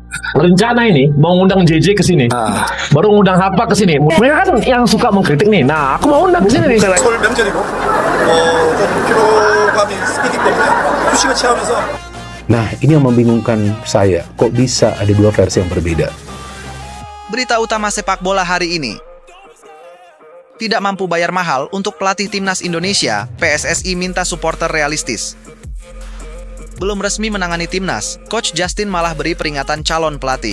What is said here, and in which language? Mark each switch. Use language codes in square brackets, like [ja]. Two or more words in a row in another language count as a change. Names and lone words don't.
[id] rencana ini mau ngundang JJ ke sini. Baru ngundang Hapa ke sini. Mereka kan yang suka mengkritik nih. Nah, aku mau undang ke sini nih. [ko] 설 명절이고 좀 피로감이 있기 때문에 휴식을 취하면서 [id] Nah, ini yang membingungkan saya. Kok bisa ada dua versi yang berbeda? Berita utama sepak bola hari ini. Tidak mampu bayar mahal untuk pelatih timnas Indonesia, PSSI minta supporter realistis. Belum resmi menangani timnas, Coach Justin malah beri peringatan calon pelatih.